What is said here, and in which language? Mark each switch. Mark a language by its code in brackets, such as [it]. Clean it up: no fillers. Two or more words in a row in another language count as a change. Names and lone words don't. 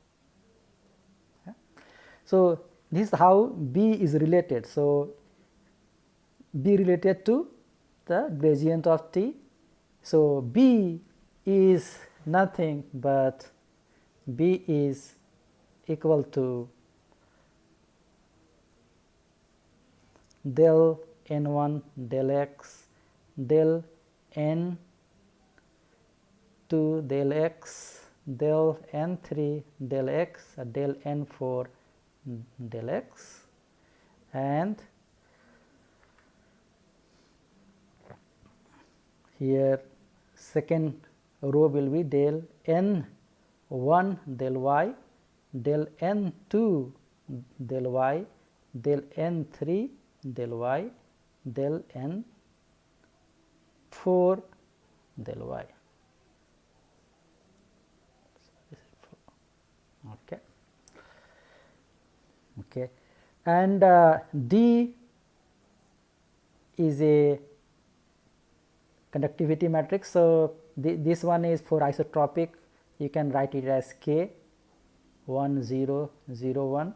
[en] So, this is how B is related. So, B related to the gradient of T. So, B is nothing but B is equal to del n1 del x del n2 del x del n3 del x del n4 del x, and here second row will be del n1 del y del n2 del y del n3 del y del n 4 del y. Okay. Okay. And D is a conductivity matrix. So, this one is for isotropic, you can write it as K 1 0 0 1.